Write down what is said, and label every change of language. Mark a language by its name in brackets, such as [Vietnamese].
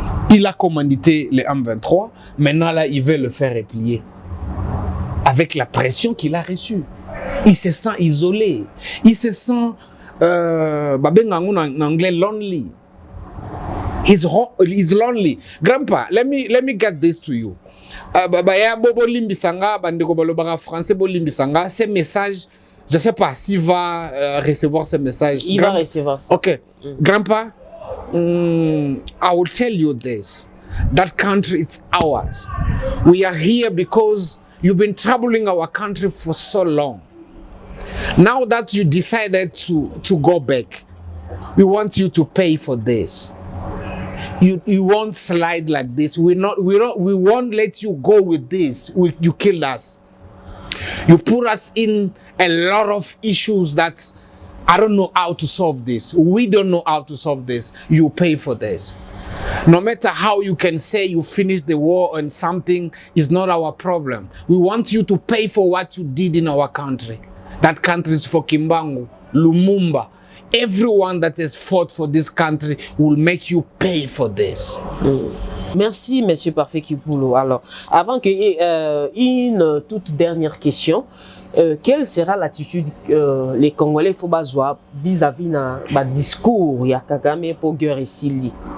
[French] Il a commandité les M23, maintenant là, il veut le faire replier. Avec la pression qu'il a reçue. Il se sent isolé. Il se sent [Lingala] babenga ngo [French] en anglais [English] lonely. He's lonely. Grandpa, let me get this to you. [Lingala] Ya bobo limbisanga bandeko balobaka français bo limbisanga [French] ces messages, je sais pas s'il va recevoir ces messages. Il va recevoir ça. [English] Okay. Grandpa, I will tell you this. That country is ours. We are here because you've been troubling our country for so long. Now that you decided to go back, we want you to pay for this. You won't slide like this. We won't let you go with this. You killed us. You put us in a lot of issues that I don't know how to solve this. We don't know how to solve this. You pay for this. No matter how you can say you finished the war and something is not our problem. We want you to pay for what you did in our country. That country is for Kimbangu, Lumumba. Everyone that has fought for this country will make you pay for this. [French] Merci, Monsieur Parfait Kipulo. Alors, avant que une toute dernière question, quelle sera l'attitude les Congolais faut bazoa vis-à-vis [Lingala] na ba discours ya [French] Kagame pour guerre esili?